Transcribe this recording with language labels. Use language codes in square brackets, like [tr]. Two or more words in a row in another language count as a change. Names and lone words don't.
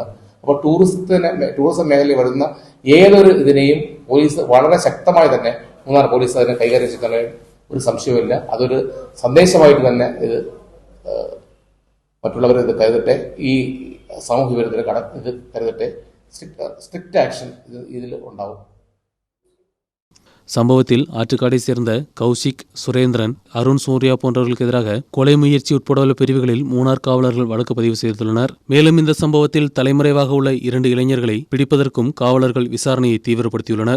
[ml] അപ്പോൾ ടൂറിസം മേഖലയിൽ വരുന്ന ഏതൊരു ഇതിനെയും പോലീസ് വളരെ ശക്തമായി തന്നെ, മൂന്നാർ പോലീസ് അതിനെ കൈകാര്യം ചെയ്യുന്ന ഒരു സംശയമില്ല. അതൊരു സന്ദേശമായിട്ട് തന്നെ ഇത് മറ്റുള്ളവർ ഇത് കരുതട്ടെ, ഈ സാമൂഹ്യ വിരുദ്ധരെ ഇത് കരുതട്ടെ. [en] strict action [ml] ഇതിൽ ഉണ്ടാവും. [ta] சம்பவத்தில் ஆற்றுக்காடை சேர்ந்த கௌசிக், சுரேந்திரன், அருண், சூர்யா போன்றவர்களுக்கு எதிராக கொலை முயற்சி உட்பட உள்ள பிரிவுகளில் மூணார் காவலர்கள் வழக்கு பதிவு செய்துள்ளனர். மேலும் இந்த சம்பவத்தில் தலைமறைவாக உள்ள 2 இளைஞர்களை பிடிப்பதற்கும் காவலர்கள் விசாரணையை தீவிரப்படுத்தியுள்ளனர்.